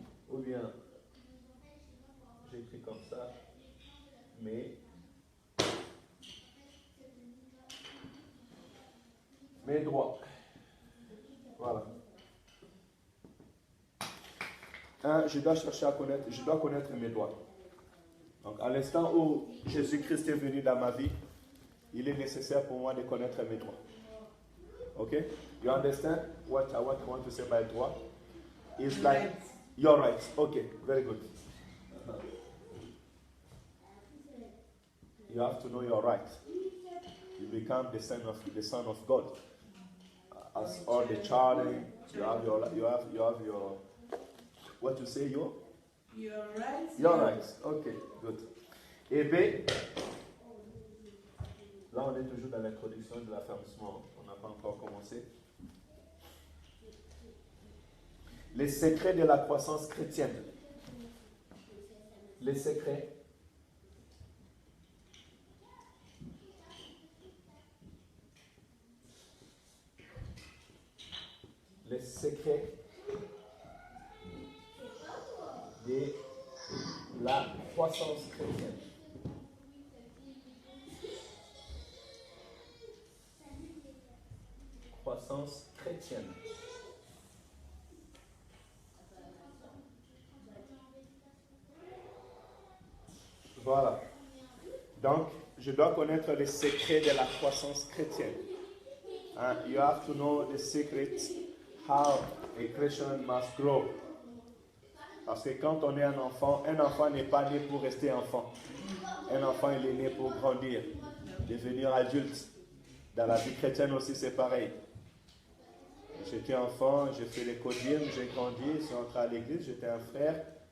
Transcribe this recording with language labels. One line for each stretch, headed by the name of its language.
French: Ou bien, j'écris comme ça, mes droits. Voilà. Je dois chercher à connaître, je dois connaître mes droits. Donc, à l'instant où Jésus-Christ est venu dans ma vie, il est nécessaire pour moi de connaître mes droits. Ok?
English: You understand what I want to say by droit? It's like your rights. Okay, very good. You have to know your rights. You become the son of God. As all the child, you have your what you say, your rights. Your rights. Okay, good.
French: Et B, là on est toujours dans l'introduction de l'affermissement. On n'a pas encore commencé. Les secrets de la croissance chrétienne. Les secrets. Les secrets de la croissance chrétienne. Croissance chrétienne. Voilà. Donc, je dois connaître les secrets de la croissance chrétienne.
English: You have to know the secrets how a Christian must grow.
French: Parce que quand on est un enfant n'est pas né pour rester enfant. Un enfant, il est né pour grandir, devenir adulte. Dans la vie chrétienne aussi, c'est pareil. J'étais enfant, j'ai fait les codimes, j'ai grandi, je suis entré à l'église, j'étais un frère.